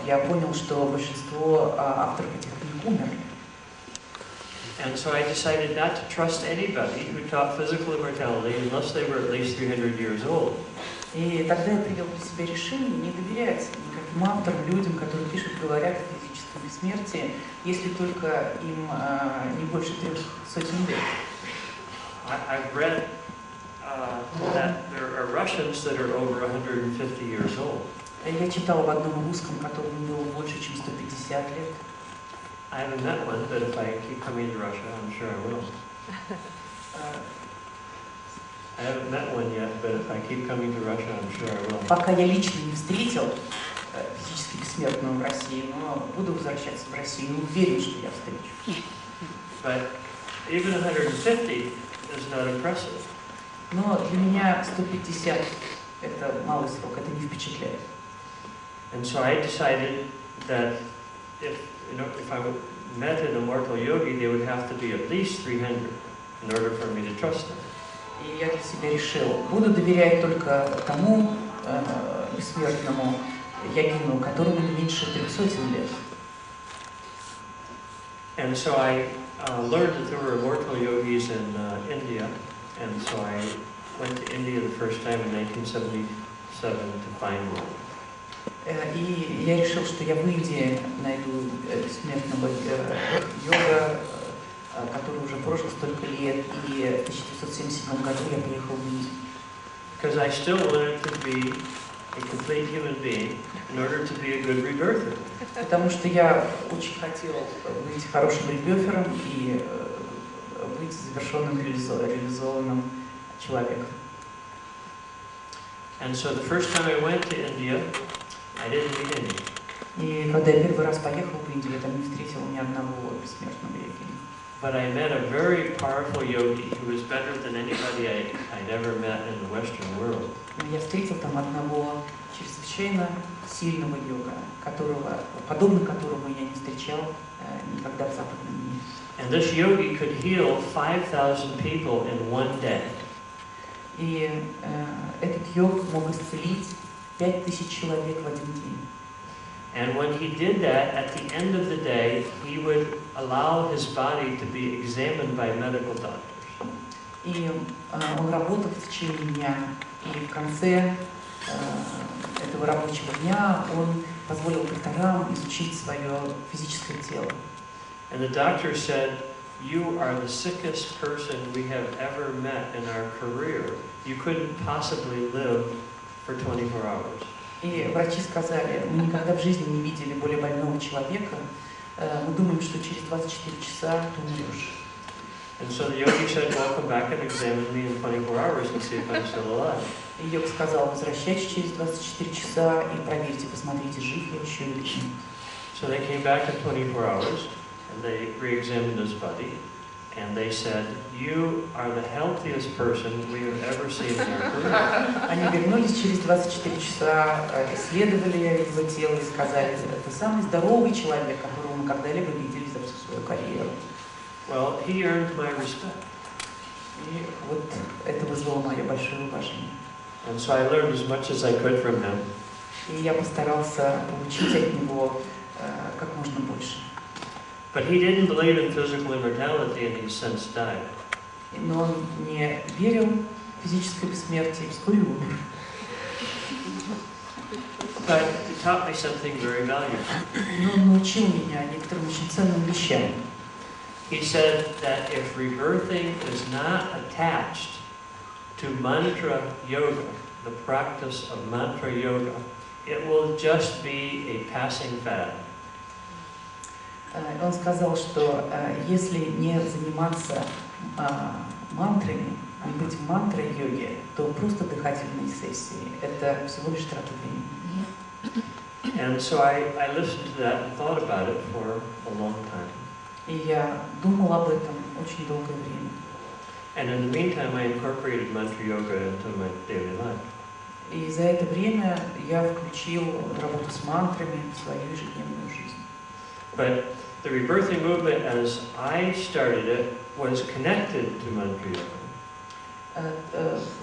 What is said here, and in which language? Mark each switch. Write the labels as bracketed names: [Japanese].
[Russian] Я понял, что большинство авторов этих книг умерли. [English] And so I decided not to trust anybody who taught physical immortality unless they were at least 300 years old. [Russian] И тогда я принял для себя решение не доверять никаким авторам, людям, которые пишут, говорят о физическом бессмертии, если только им не больше 300 лет. [English] I've read that there are Russians that are over 150 years old. [Russian] Я читал об одном русском, которому было больше, чем 150 лет. [English] I haven't met one, but if I keep coming to Russia, I'm sure I will. I haven't met one yet, but if I keep coming to Russia, I'm sure I will. [Russian] Пока я лично не встретил физически бессмертного в России, но буду возвращаться в Россию и уверен, что я встречу. [English] But even 150 is not impressive. [Russian] Но для меня 150 это малый срок, это не впечатляет. [English] And so I decided that if I met an immortal yogi, they would have to be at least 300 in order for me to trust them. [Russian] И я для себя решил, буду доверять только тому бессмертному йогину, которому не меньше 300 лет. [English] And so I learned that there were immortal yogis in India, and so I went to India the first time in 1977 to find one. [Russian] И я решил, что я в Индии найду бессмертного йога, который уже прожил столько лет, и в 1977 году я приехал в Индию. [English] Because I still wanted to be a complete human being in order to be a good rebirther. [Russian] Потому что я очень хотел быть хорошим ребёфером и быть завершенным, реализованным человеком. [English] And so the first time I went to India, I didn't meet any. [Russian] И когда я первый раз поехал в Индию, я там не встретил ни одного бессмертного йогина. [English] But I met a very powerful yogi who was better than anybody I'd ever met in the Western world. [Russian] Я встретил там одного чрезвычайно сильного йога, подобно которому я не встречал никогда в западном мире. [English] And this yogi could heal 5,000 people in one day. [Russian] И этот йог мог исцелить 5000 человек в один день. [English] And when he did that, at the end of the day, he would allow his body to be examined by medical doctors. [Russian] И он работал в течение дня, и в конце этого рабочего дня он позволил докторам изучить свое физическое тело. [English] And the doctor said, "You are the sickest person we have ever met in our career. You couldn't possibly live for 24 hours." [Russian] И врачи сказали, мы никогда в жизни не видели более больного человека, мы думаем, что через 24 часа ты умрешь. [English] And so the yogi said, well, come back and examine me in 24 hours and see if I'm still alive. [Russian] И йог сказал, возвращайтесь через 24 часа и проверьте, посмотрите, жив я еще или нет. [English] So they came back in 24 hours and they re-examined his body. And they said, you are the healthiest person we have ever seen in our career. [Russian] Они вернулись через 24 часа, исследовали его тело и сказали, это самый здоровый человек, которого мы когда-либо видели за всю свою карьеру. [English] Well, he earned my respect. [Russian] И вот это вызвало мое большое уважение. [English] And so I learned as much as I could from him. [Russian] И я постарался получить от него как можно больше. [English] But he didn't believe in physical immortality and he since died. [Russian] Но он не верил в физическое бессмертие и вскоре умер. [English] But he taught me something very valuable. [Russian] Но он научил меня некоторым очень ценным вещам. [English] He said that if rebirthing is not attached to mantra yoga, the practice of mantra yoga, it will just be a passing fad. [Russian] Он сказал, что если не заниматься мантрами, не быть в мантра-йоге, то просто дыхательные сессии – это всего лишь трата времени. [English] And so I listened to that and thought about it for a long time. [Russian] И я думал об этом очень долгое время. [English] And in the meantime, I incorporated mantra yoga into my daily life. [Russian] И за это время я включил работу с мантрами в свою ежедневную жизнь. [English] But the rebirthing movement, as I started it, was connected to mantra yoga.